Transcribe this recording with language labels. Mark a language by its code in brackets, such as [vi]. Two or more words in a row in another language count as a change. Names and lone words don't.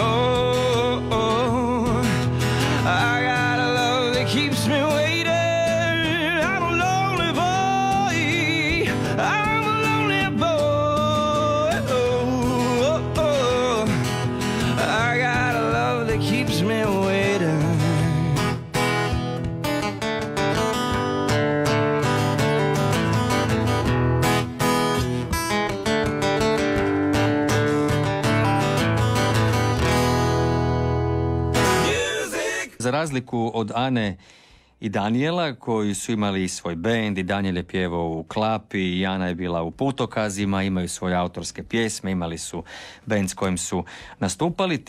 [en] Oh, I got a love that keeps me waiting. I'm a lonely boy. I'm a lonely boy. Oh, I got a love that keeps me waiting. [hr] Za razliku od Ane i Danijela koji su imali svoj bend i Danijel je pjevao u Klapi i Ana je bila u Putokazima, imaju svoje autorske pjesme, imali su bend s kojim su nastupali.